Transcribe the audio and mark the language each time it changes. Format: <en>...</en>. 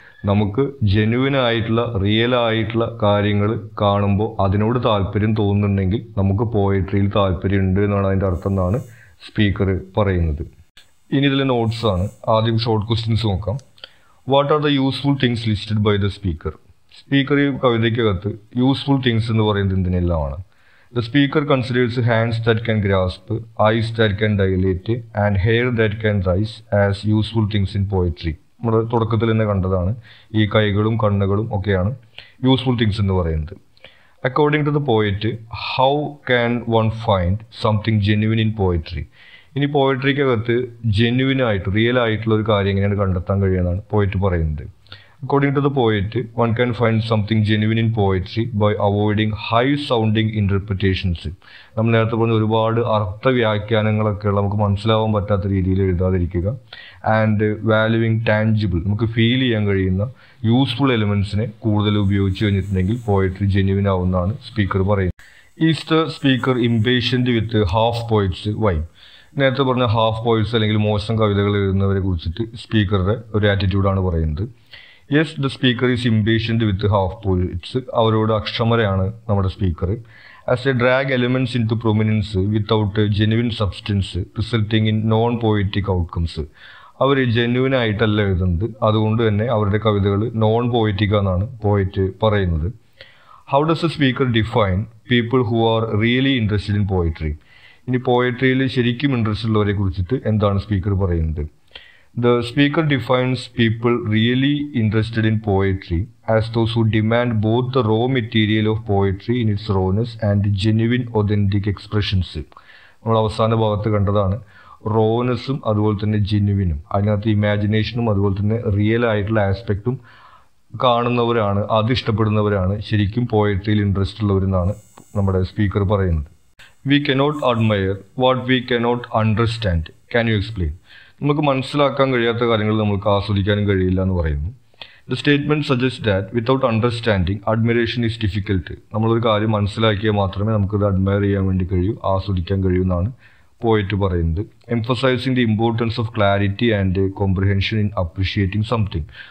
<ml>നമുക്ക് ജെന്യുവിൻ ആയിട്ടുള്ള റിയൽ ആയിട്ടുള്ള കാര്യങ്ങൾ കാണുമ്പോൾ അതിനോട് താല്പര്യം തോന്നുന്നുണ്ടെങ്കിൽ നമുക്ക് പോയട്രിയിൽ താല്പര്യമുണ്ട് എന്നാണ് അതിൻ്റെ അർത്ഥം എന്നാണ് സ്പീക്കർ പറയുന്നത്. ഇനി ഇതിലെ നോട്ട്സാണ്. ആദ്യം ഷോർട്ട് ക്വസ്റ്റ്യൻസ് നോക്കാം.</ml> <en>What are the useful things listed by the speaker?</en> <ml>Speaker ഈ കവിതയ്ക്കകത്ത് യൂസ്ഫുൾ തിങ്സ് എന്ന് പറയുന്നത് എന്തിനെല്ലാമാണ്?</ml> <en>The speaker considers hands that can grasp, eyes that can dilate, and hair that can rise as useful things in poetry.</en> <ml>നമ്മൾ തുടക്കത്തിൽ തന്നെ കണ്ടതാണ്. ഈ കൈകളും കണ്ണുകളും ഒക്കെയാണ് യൂസ്ഫുൾ തിങ്സ് എന്ന് പറയുന്നത്.</ml> <en>According to the poet, how can one find something genuine in poetry?</en> <ml>ഇനി പോയട്രിക്കകത്ത് ജെന്യുവിൻ ആയിട്ട് റിയൽ ആയിട്ടുള്ള ഒരു കാര്യം എങ്ങനെയാണ് കണ്ടെത്താൻ കഴിയുന്നതാണ് പോയറ്റ് പറയുന്നത്.</ml> <en>According to the poet, one can find something genuine in poetry by avoiding high sounding interpretations.</en> <ml>നമ്മൾ നേരത്തെ പറഞ്ഞ ഒരുപാട് അർത്ഥവ്യാഖ്യാനങ്ങളൊക്കെ നമുക്ക് മനസ്സിലാവാൻ പറ്റാത്ത രീതിയിൽ എഴുതാതിരിക്കുക.</ml> <en>and valuing tangible,</en> <ml>നമുക്ക് ഫീൽ ചെയ്യാൻ കഴിയുന്ന യൂസ്ഫുൾ എലിമെന്റ്സിനെ കൂടുതൽ ഉപയോഗിച്ച് കഴിഞ്ഞിട്ടുണ്ടെങ്കിൽ പോയട്രി ജെന്യുവിൻ ആവുന്നതാണ് സ്പീക്കർ പറയുന്നത്.</ml> <en>Is the speaker impatient with half poets why?</en> <ml>നേരത്തെ പറഞ്ഞ ഹാഫ് പോയിറ്റ്സ് അല്ലെങ്കിൽ മോശം കവിതകൾ എഴുതുന്നവരെ കുറിച്ചിട്ട് സ്പീക്കറുടെ ഒരു ആറ്റിറ്റ്യൂഡാണ് പറയുന്നത്.</ml> <en>Yes, the speaker is impatient with half poets.</en> <ml>അവരോട് അക്ഷമരയാണ് നമ്മുടെ speaker.</ml> <en>As a drag elements into prominence without genuine substance resulting in non poetic outcomes.</en> <ml>Our genuine ആയിട്ടല്ല എഴുതുന്നത്, അതുകൊണ്ട് തന്നെ അവരുടെ കവിതകൾ നോൺ പോയിറ്റിക് എന്നാണ് പോയിറ്റ് പറയുന്നത്.</ml> <en>How does a speaker define people who are really interested in poetry?</en> <ml>ഇനി പോയട്രിയിൽ ശരിക്കും ഇൻട്രസ്റ്റ് ഉള്ളവരെ കുറിച്ചിട്ട് എന്താണ് സ്പീക്കർ പറയുന്നത്?</ml> <en>The speaker defines people really interested in poetry as those who demand both the raw material of poetry in its rawness and genuine authentic expressions.</en> <ml>നമ്മൾ അവസാന ഭാഗത്ത് കണ്ടതാണ് റോനെസ്സും അതുപോലെ തന്നെ ജെന്യുവിനും, അതിനകത്ത് ഇമാജിനേഷനും അതുപോലെ തന്നെ റിയൽ ആയിട്ടുള്ള ആസ്പെക്റ്റും കാണുന്നവരാണ്, അത് ഇഷ്ടപ്പെടുന്നവരാണ് ശരിക്കും പോയട്രിയിൽ ഇൻട്രസ്റ്റ് ഉള്ളവരെന്നാണ് നമ്മുടെ സ്പീക്കർ പറയുന്നത്.</ml> <en>We cannot admire what we cannot understand. Can you explain?</en> <ml>നമുക്ക് മനസ്സിലാക്കാൻ കഴിയാത്ത കാര്യങ്ങൾ നമുക്ക് ആസ്വദിക്കാനും കഴിയില്ല എന്ന് പറയുന്നു.</ml> <en>The statement suggest that without understanding admiration is difficult.</en> <ml>നമ്മളൊരു കാര്യം മനസ്സിലാക്കിയാൽ മാത്രമേ നമുക്കത് അഡ്മയർ ചെയ്യാൻ വേണ്ടി കഴിയൂ, ആസ്വദിക്കാൻ കഴിയൂ എന്നാണ് പോയിറ്റ് പറയുന്നത്.</ml> <en>Emphasizing the importance of clarity and comprehension in appreciating something.</en>